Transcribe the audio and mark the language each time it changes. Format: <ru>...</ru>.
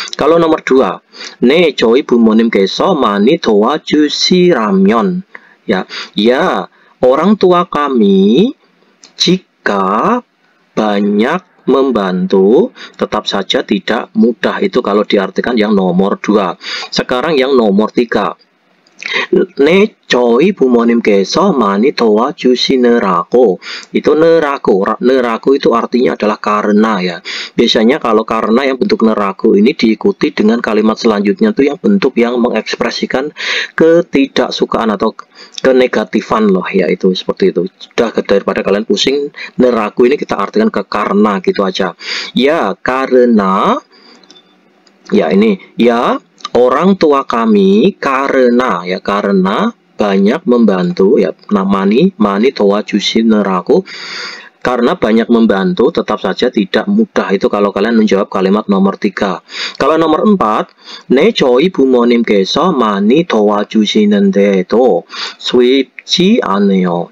<id>Kalau nomor 2,</id> <ko>네 저희 부모님께서 많이 도와주시라면,</ko> <id>ya orang tua kami jika banyak membantu tetap saja tidak mudah. Itu kalau diartikan yang nomor 2. Sekarang yang nomor 3.</id> <ko>네, 저희 부모님께서 많이 도와주시느라고.</ko> <id>Itu neraku itu artinya adalah karena ya. Biasanya kalau karena yang bentuk neraku ini diikuti dengan kalimat selanjutnya tuh yang bentuk yang mengekspresikan ketidaksukaan atau kenegatifan loh ya, itu seperti itu. Sudah, daripada kalian pusing, neraku ini kita artikan ke karena gitu aja. Ya, karena ya ini ya orang tua kami karena banyak membantu ya, mani 도와주시느라고, karena banyak membantu tetap saja tidak mudah. Itu kalau kalian menjawab kalimat nomor 3. Kalau nomor 4,</id> <ko>네 저희 부모님께서 많이 도와주시는데도 쉽지 않아요.</ko>